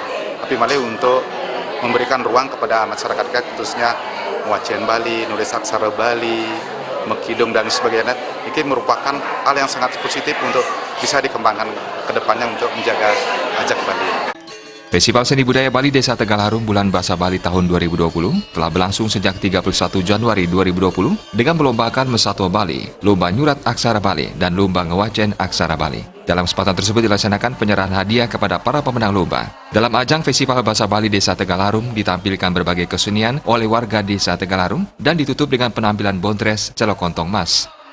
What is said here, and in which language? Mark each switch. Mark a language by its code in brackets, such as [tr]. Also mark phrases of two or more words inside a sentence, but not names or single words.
[id] Tapi malah untuk memberikan ruang kepada masyarakat kita, khususnya Wacian Bali, Nulis Aksara Bali, Mekidong, dan sebagainya, ini merupakan hal yang sangat positif untuk bisa dikembangkan ke depannya untuk menjaga ajak Bali. Festival Seni Budaya Bali Desa Tegal Harum Bulan Bahasa Bali tahun 2020 telah berlangsung sejak 31 Januari 2020 dengan melombakan Mesatwa Bali, Lomba Nyurat Aksara Bali, dan Lomba Ngewacen Aksara Bali. Dalam kesempatan tersebut dilaksanakan penyerahan hadiah kepada para pemenang lomba. Dalam ajang Festival Bahasa Bali Desa Tegal Harum ditampilkan berbagai kesenian oleh warga Desa Tegal Harum dan ditutup dengan penampilan Bontres Celokontong Mas.